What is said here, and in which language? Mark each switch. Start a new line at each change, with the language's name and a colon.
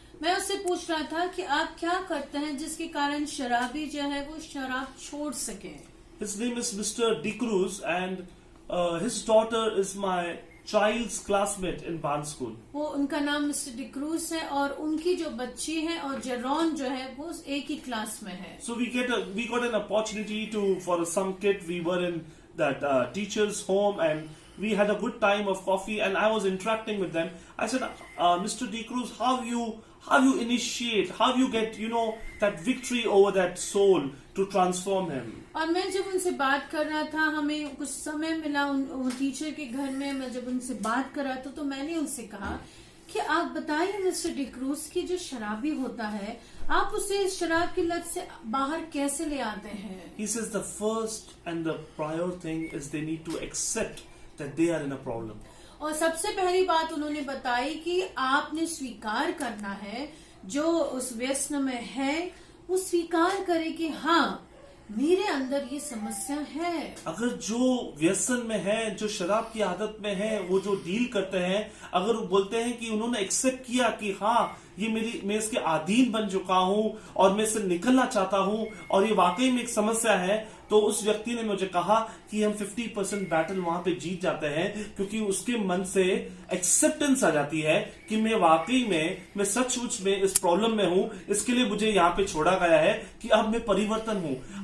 Hindi: मैं उससे पूछ रहा था कि आप क्या करते हैं जिसके कारण शराबी जो है वो शराब छोड़ सके।
English: His name is Mr. De Cruz, and his daughter is my child's classmate in Barnes School.
Hindi: वो उनका नाम मिस्टर डिक्रूज है और उनकी जो बच्ची है और जेरॉन जो है वो एक ही क्लास में है।
English: So we got an opportunity for some kid. We were in that teacher's home, and we had a good time of coffee, and I was interacting with them. I said, Mr. De Cruz, how you how you initiate, how you get, that victory over that soul to transform him.
Hindi: और मैं जब उनसे बात कर रहा था, हमें कुछ समय मिला उन टीचर के घर में, मैं जब उनसे बात कर रहा था तो मैंने उनसे कहा कि आप बताइए मिस्टर डिक्रूज की जो शराबी होता है, आप उसे शराब की लत से बाहर कैसे ले आते हैं?
English: He says the first and the prior thing is they need to accept that they are in a problem.
Hindi: और सबसे पहली बात उन्होंने बताई कि आपने स्वीकार करना है, जो उस व्यसन में है वो स्वीकार करे कि हाँ मेरे अंदर ये समस्या है। अगर जो व्यसन में है, जो शराब की आदत में है, वो जो डील करते हैं, अगर वो बोलते हैं कि उन्होंने एक्सेप्ट किया कि हाँ ये मैं इसके अधीन बन चुका हूं और मैं इससे निकलना चाहता हूं और ये वाकई में एक समस्या है, तो उस व्यक्ति ने मुझे कहा कि हम 50% बैटल वहां पे जीत जाते हैं, क्योंकि उसके मन से एक्सेप्टेंस आ जाती है कि मैं वाकई में, मैं सचमुच में इस प्रॉब्लम में हूं, इसके लिए मुझे यहाँ पे छोड़ा गया है कि अब मैं परिवर्तन हूं।